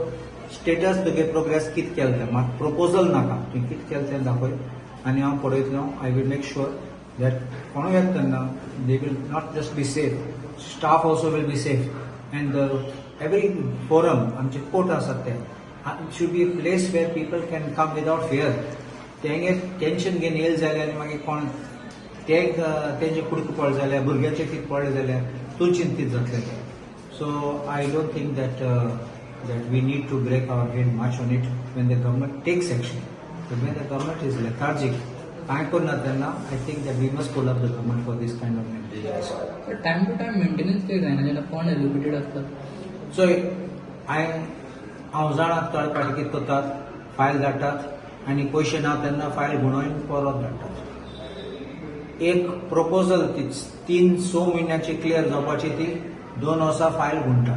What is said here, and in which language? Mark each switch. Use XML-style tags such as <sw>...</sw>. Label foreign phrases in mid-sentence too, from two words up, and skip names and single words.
<kok>स्टेटस तुगे प्रोग्रेस कितें केलें तें म्हाका प्रोपोजल नाका, तुवें कितें केलें तें दाखय आनी हांव पळयतलो.</kok> <en>I will make sure that</en> <kok>कोणूय येता तेन्ना</kok> <en>they will not just be safe, staff also will be safe and every forum</en> <kok>आमचे कोर्ट आसात ते</kok> <en>should be a place where people can come without fear.</en> <kok>तेंगे टेन्शन घेवन येयले जाल्यार आनी मागीर कोण तेंचे कुडके पडले जाल्यार भुरग्यांचे कितें पडले जाल्यार तूं चिंतीत जातलें.</kok> <en>So I don't think that we need to break our head much on it when the government takes action. When the government is lethargic</en> <kok>कांय करना तेन्ना</kok> <en>I think that we must pull up the government for this kind of maintenance. time to time maintenance</en> <kok>कितें जायना जेन्ना</kok> <en>fund allocated</en> <kok>आसता. सो हांव जाणा थोडे फावटी कितें करतात फायल धाडटात आनी पयशे ना तेन्ना फायल गुणोवन परत धाडटात. एक प्रपोजल 3-6 म्हयन्याची क्लियर जावपाची ती 2 वर्सां फायल गुंठतात.</kok>